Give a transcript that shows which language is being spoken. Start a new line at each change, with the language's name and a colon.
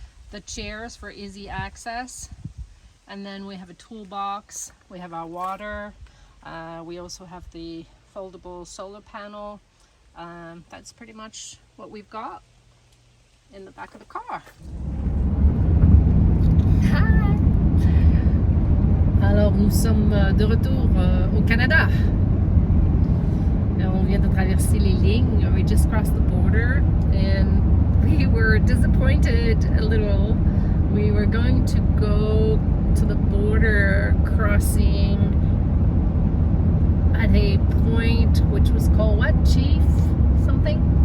English: The chairs for easy access. And then we have a toolbox. We have our water. We also have the foldable solar panel. That's pretty much what we've got in the back of the car.
French: Alors nous sommes de retour au Canada. On vient de traverser les lignes.
English: We just crossed the border and we were disappointed a little. We were going to go to the border crossing at a point which was called what? Chief Mountain?